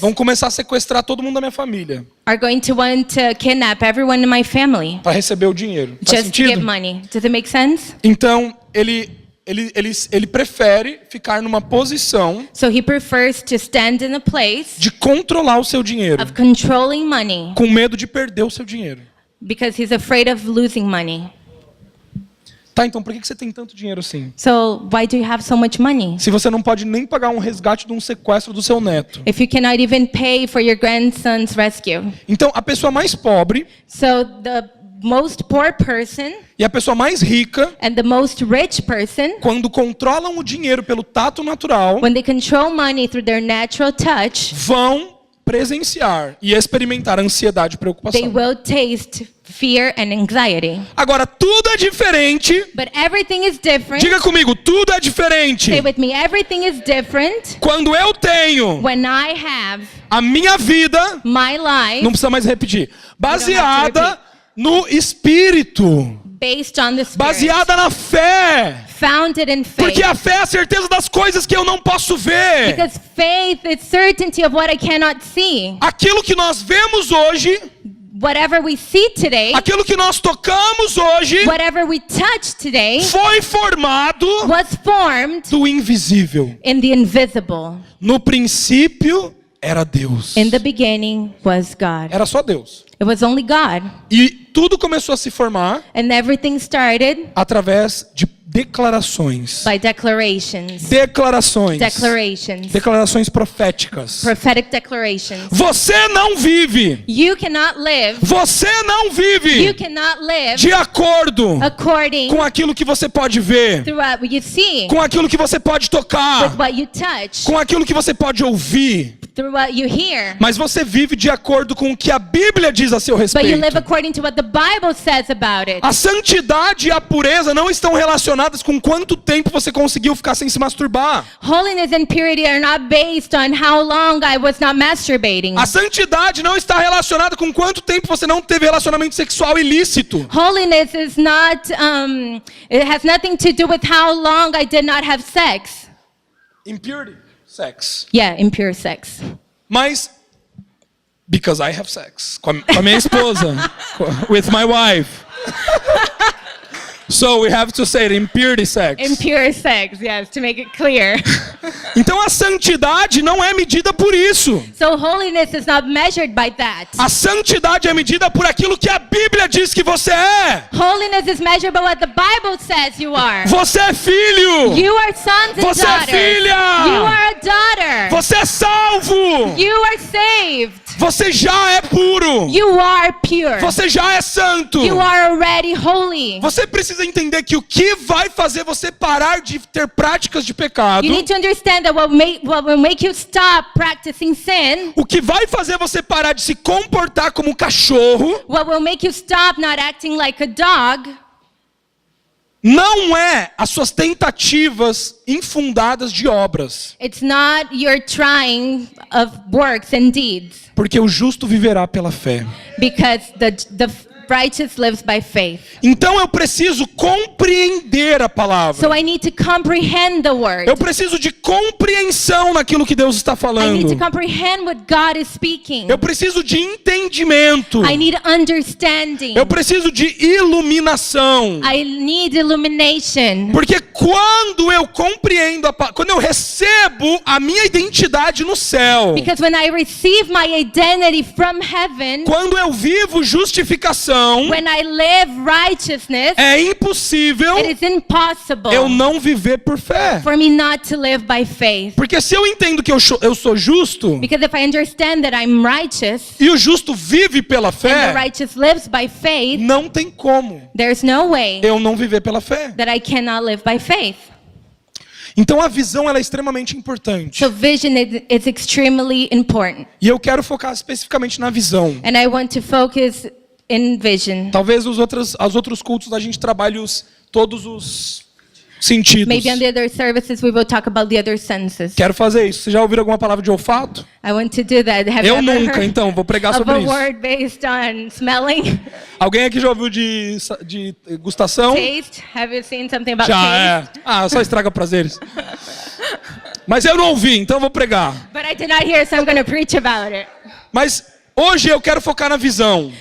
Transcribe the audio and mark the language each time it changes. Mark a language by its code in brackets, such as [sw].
[pt] vão começar a sequestrar todo mundo da minha família [en] are going to want to kidnap everyone in my family [pt] para receber o dinheiro. Faz [en] just to get [pt] sentido? [en] money. Does it make sense? [pt] Então, ele prefere ficar numa posição [en] So he prefers to stand in a place [pt] de controlar o seu dinheiro, [en] of controlling money [pt] com medo de perder o seu dinheiro. [en] because he's afraid of losing money. [pt] Tá, então por que você tem tanto dinheiro assim? [en] So why do you have so much money? [pt] Se você não pode nem pagar um resgate de um sequestro do seu neto. [en] If you cannot even pay for your grandson's rescue. [pt] Então, a pessoa mais pobre [en] So the most poor person [pt] e a pessoa mais rica, [en] and the most rich person, [pt] quando controlam o dinheiro pelo tato natural, [en] when they control money through their natural touch, [pt] vão presenciar e experimentar ansiedade e [en] they [pt] preocupação. [en] will taste fear and anxiety. [pt] Agora, tudo é diferente. [en] But everything is different. [pt] Diga comigo, tudo é diferente. [en] Say with me, everything is different [pt] Quando eu tenho [en] when I have [pt] a minha vida, [en] my life [pt] não precisa mais repetir, baseada no Espírito, [en] based on the Spirit, [pt] baseada na fé. [en] founded in faith. [pt] Porque a fé é a certeza das coisas que eu não posso ver. [en] Because faith is certainty of what I cannot see. [pt] Aquilo que nós vemos hoje [en] whatever we see today, [pt] aquilo que nós tocamos hoje, [en] whatever we touch today, [pt] foi formado [en] was formed [pt] do invisível. [en] in the invisible. [pt] No princípio era Deus. [en] In the beginning was God. [pt] Era só Deus. [en] It was only God. [pt] E tudo começou a se formar [en] And everything started [pt] através de declarações. [en] by declarations. [pt] Declarações. [en] Declarations. [pt] Declarações proféticas. [en] Prophetic declarations. [pt] Você não vive. [en] You cannot live. [pt] Você não [en] You [pt] vive [en] cannot live [pt] de acordo [en] according [pt] com aquilo que você pode ver, [en] to what you see, [pt] com aquilo que você pode tocar, [en] with what you touch, [pt] com aquilo que você pode ouvir. [en] through what you hear. [pt] Mas você vive de acordo com o que a Bíblia diz a seu [en] But you live [pt] respeito. [en] according to what the Bible says about it. [pt] A santidade e a pureza não estão relacionadas com quanto tempo você conseguiu ficar sem se masturbar. [en] Holiness and purity are not based on how long I was not masturbating. [pt] A santidade não está relacionada com quanto tempo você não teve relacionamento sexual ilícito. [en] Holiness is not, it has nothing to do with how long I did not have sex. Impurity, sex. Yeah, impure sex. [pt] Mas [en] because I have sex [pt] com a minha esposa, [en] with my wife. So we have to say it, impurity sex. Impure sex, yes, to make it clear. [pt] Então a santidade não é medida por isso. [en] So holiness is not measured by that. [pt] A santidade é medida por aquilo que a Bíblia diz que você é. [en] Holiness is measured by what the Bible says you are. [pt] Você é filho. [en] You are sons and [pt] Você é [en] daughters. [pt] filha. [en] You are a daughter. [pt] Você é salvo. [en] You are saved. [pt] Você já é puro. [en] You are pure. [pt] Você já é santo. [en] You are already holy. [pt] Você precisa entender que o que vai fazer você parar de ter práticas de pecado, [en] You need to understand that what will make you stop practicing sin, [pt] o que vai fazer você parar de se comportar como um cachorro, [en] what will make you stop not acting like a dog, [pt] não é as suas tentativas infundadas de obras, [en] it's not your trying of works and deeds, [pt] porque o justo viverá pela fé. [en] because the righteous lives by faith. [pt] Então eu preciso compreender a palavra. [en] So I need to comprehend the word. [pt] Eu preciso de compreensão naquilo que Deus está [en] I need to [pt] falando. [en] comprehend what God is speaking. [pt] Eu preciso de entendimento. [en] I need understanding. [pt] Eu preciso de iluminação. [en] I need illumination. [pt] Porque quando eu compreendo, quando eu recebo a minha identidade no céu, [en] Because when I receive my identity from heaven, [pt] quando eu vivo justificação, [en] when I live righteousness, [pt] é impossível [en] it is impossible [pt] eu não viver por fé. [en] for me not to live by faith. [pt] Porque se eu entendo que eu sou justo, [en] Because if I understand that I'm righteous [pt] e o justo vive pela [en] and the [pt] fé, [en] righteous lives by faith, [pt] não tem como [en] there's no way [pt] eu não viver pela fé. [en] that I cannot live by faith. [pt] Então a visão ela é extremamente importante. [en] So vision is extremely important. [pt] E eu quero focar especificamente na visão. [en] And I want to focus in vision. [pt] Talvez os outros cultos a gente trabalhe todos os sentidos. [en] Maybe on the other services we will talk about the other senses. [pt] Quero fazer isso. Vocês já ouviram alguma palavra de olfato? [en] I want to do that. Have [pt] Eu [en] you ever [pt] nunca, [en] heard [pt] então, vou pregar [en] of [pt] sobre [en] a [pt] isso. [en] word based on smelling? [pt] Alguém aqui já ouviu de gustação? [en] Taste? Have you seen something about [pt] Já, [en] taste? [pt] é. Ah, só estraga prazeres. Mas eu não ouvi, então eu vou pregar. [en] But I did not hear, so I'm going to preach about it. [pt] Mas hoje eu quero focar na visão.